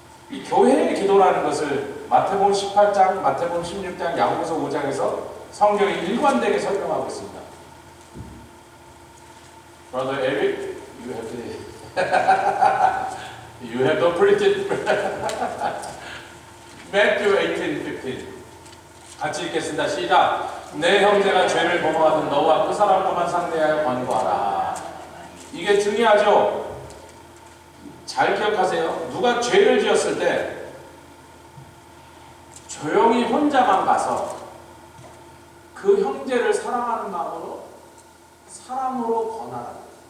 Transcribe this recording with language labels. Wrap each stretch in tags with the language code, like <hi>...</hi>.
<ko>이 교회의 기도라는 것을 마태복음 18장, 마태복음 16장, 야고보서 5장에서 성경이 일관되게 설명하고 있습니다.</ko> <en>Brother Eric, you have the printed Matthew 18:15.</en> <ko>같이 읽겠습니다. 시작. 내 형제가 죄를 범하든 너와 그 사람과만 상대하여 권고하라. 이게 중요하죠. 잘 기억하세요. 누가 죄를 지었을 때 조용히 혼자만 가서 그 형제를 사랑하는 마음으로 사랑으로 권하라.</ko>